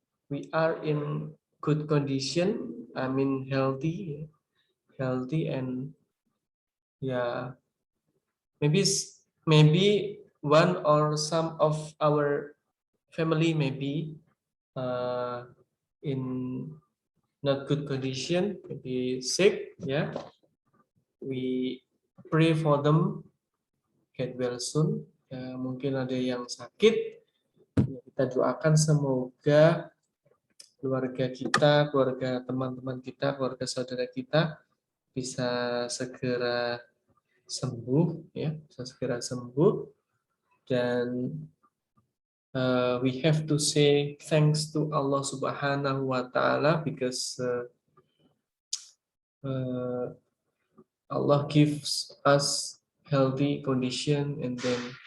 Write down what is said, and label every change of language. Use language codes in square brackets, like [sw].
[en] We are in good condition. I mean healthy and yeah, maybe one or some of our family may be in not good condition, maybe sick. Yeah, we pray for them get well soon. [id] Ya, mungkin ada yang sakit, ya, kita doakan semoga keluarga kita, keluarga teman-teman kita, keluarga saudara kita bisa segera sembuh, ya, bisa segera sembuh. [en] Dan we have to say thanks to Allah Subhanahu wa Ta'ala because Allah gives us healthy condition and then